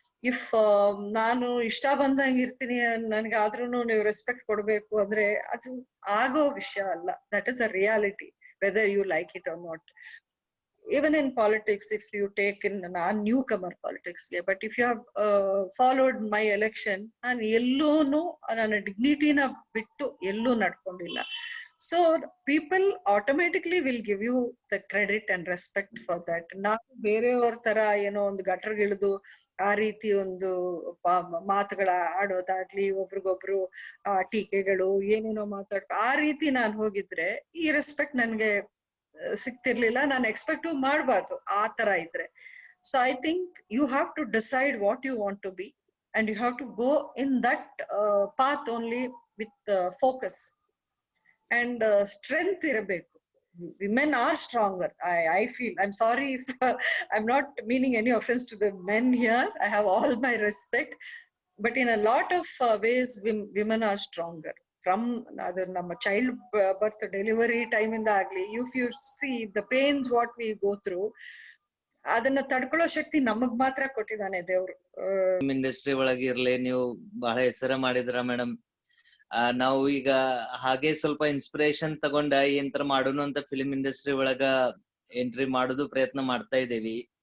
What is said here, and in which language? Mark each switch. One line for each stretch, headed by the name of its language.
English: if
Kannada: ನಾನು ಇಷ್ಟ ಬಂದಂಗೆ ಇರ್ತೀನಿ, ನನ್ಗೆ ಆದ್ರೂನು ನೀವು ರೆಸ್ಪೆಕ್ಟ್ ಕೊಡ್ಬೇಕು ಅಂದ್ರೆ ಅದು ಆಗೋ ವಿಷಯ ಅಲ್ಲ.
English: That is a reality whether you like it or not. Even in politics, if you take in newcomer politics, but if you have followed my election, and
Kannada: ಎಲ್ಲೂನು ನನ್ನ ಡಿಗ್ನಿಟಿನ ಬಿಟ್ಟು ಎಲ್ಲೂ ನಡ್ಕೊಂಡಿಲ್ಲ.
English: So people automatically will give you the credit and respect for that.
Kannada: ನಾವು ಬೇರೆಯವ್ರ ತರ ಏನೋ ಒಂದು ಗಟ್ರಗಿಳಿದು ಆ ರೀತಿ ಒಂದು ಮಾತುಗಳ ಆಡೋದಾಗ್ಲಿ, ಒಬ್ರಿಗೊಬ್ರು ಟೀಕೆಗಳು ಏನೇನೋ ಆ ರೀತಿ ನಾನು ಹೋಗಿದ್ರೆ ಈ ರೆಸ್ಪೆಕ್ಟ್ ನನ್ಗೆ ಸಿಕ್ತಿರ್ಲಿಲ್ಲ. ನಾನು ಎಕ್ಸ್ಪೆಕ್ಟ್ ಮಾಡಬಾರ್ದು ಆ ತರ ಇದ್ರೆ.
English: so I think you have to decide what you want to be and you have to go in that path only with focus and strength
Kannada: ಇರಬೇಕು.
English: women are stronger. I feel, I'm sorry if I'm not meaning any offense to the men here. I have all my respect, but in a lot of ways women are stronger. From ನಮ್ಮ child birth delivery time
Kannada: ಇಂದ ಆಗ್ಲಿ,
English: if you see the pains what we go through,
Kannada: ಅದನ್ನ ತಡ್ಕೊಳ್ಳೋ ಶಕ್ತಿ ನಮಗ್ ಮಾತ್ರ ಕೊಟ್ಟಿದ್ದಾನೆ ದೇವ್ರು. Industry ಒಳಗಿರ್ಲಿ ನೀವು ಬಹಳ ಹೆಸರ ಮಾಡಿದ್ರ ಮೇಡಮ್. ನಾವು ಈಗ ಹಾಗೆ ಸ್ವಲ್ಪ ಇನ್ಸ್ಪಿರೇಷನ್ ತಗೊಂಡ ಏನ್ತರ ಮಾಡೋನು ಅಂತ ಫಿಲ್ಮ್ ಇಂಡಸ್ಟ್ರಿ ಒಳಗ ಎಂಟ್ರಿ ಮಾಡೋದು ಪ್ರಯತ್ನ ಮಾಡ್ತಾ ಇದೇವಿ.